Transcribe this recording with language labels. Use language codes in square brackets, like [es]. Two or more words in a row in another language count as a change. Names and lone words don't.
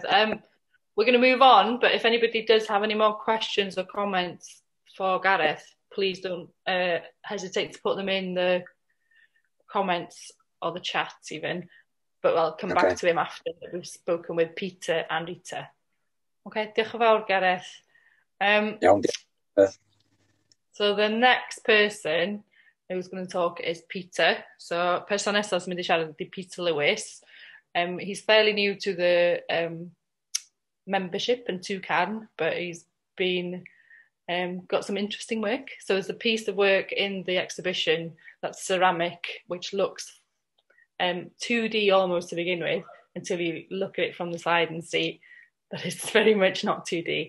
[en] We're going to move on, but if anybody does have any more questions or comments for Gareth, please don't hesitate to put them in the comments or the chat even. But I'll come back to him after we've spoken with Peter and Rita. Okay, [cy] diolch yn fawr, [en] Gareth. So the next person who's going to talk is Peter. [cy] So person nesaf sy'n mynd I siarad ydy Peter Lewis. [en] He's fairly new to the membership and Toucan, but he's been got some interesting work. So there's a piece of work in the exhibition that's ceramic, which looks 2D almost to begin with, until you look at it from the side and see that it's very much not 2D.